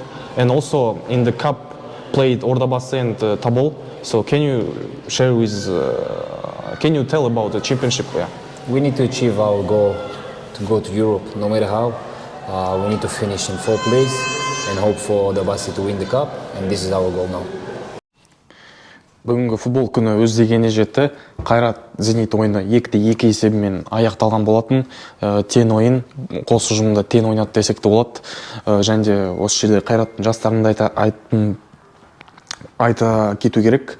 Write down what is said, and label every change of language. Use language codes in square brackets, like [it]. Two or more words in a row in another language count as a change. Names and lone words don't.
[en] And also in the cup played Ordabası and Tabol. So can you share with? Can you tell about the championship? Yeah. We need to achieve our goal to go to Europe, no matter how. We need to finish in 4th place and hope for Ordabası to win the cup, and this is our goal now. [kk] Бүгінгі футбол күні өз дегеніне жетті. Қайрат Зенит ойыны 2-2 есебімен аяқталған болатын. Тең ойын, қос ұжымда тең ойнады десек те болады. Және де осы жерде Қайраттың жастарында айта кету керек.